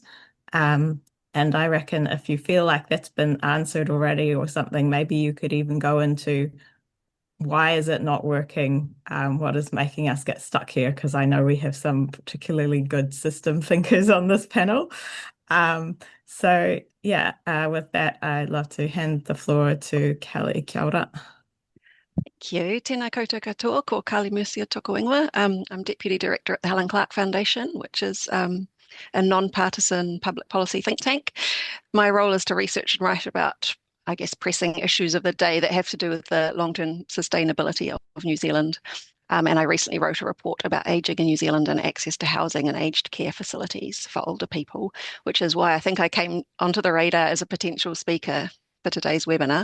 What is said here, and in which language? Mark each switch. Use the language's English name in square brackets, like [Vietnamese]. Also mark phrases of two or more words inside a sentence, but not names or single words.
[English] And I reckon if you feel like that's been answered already or something, maybe you could even go into, why is it not working? What is making us get stuck here? Because I know we have some particularly good system thinkers on this panel. So yeah, with that, I'd love to hand the floor to Kelly. [Māori] Kia ora. [English] Thank you. [Māori] Tēnā koutou katoa, ko Kali Mercier toko ingoa. [English] I'm Deputy Director at the Helen Clark Foundation, which is a non-partisan public policy think tank. My role is to research and write about, I guess, pressing issues of the day that have to do with the long-term sustainability of New Zealand. And I recently wrote a report about ageing in New Zealand and access to housing and aged care facilities for older people, which is why I think I came onto the radar as a potential speaker for today's webinar.